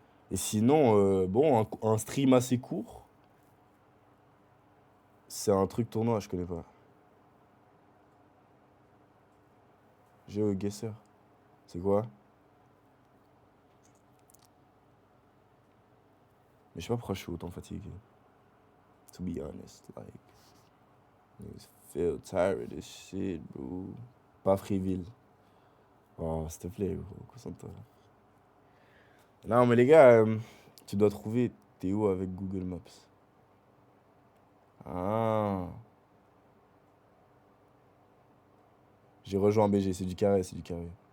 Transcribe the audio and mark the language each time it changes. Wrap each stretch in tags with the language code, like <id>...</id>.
<fr>Et sinon, bon, un stream assez court, c'est un truc tournoi, je connais pas. GeoGuessr, c'est quoi? Mais je sais pas pourquoi je suis autant fatigué.</fr> <en>To be honest, like, I feel tired of this shit, bro.</en> <fr>Pas Freeville. Oh, s'il te plaît, gros, concentre-toi. Non, mais les gars, tu dois trouver t'es où avec Google Maps. Ah, j'ai rejoint BG, c'est du carré, c'est du carré.</fr>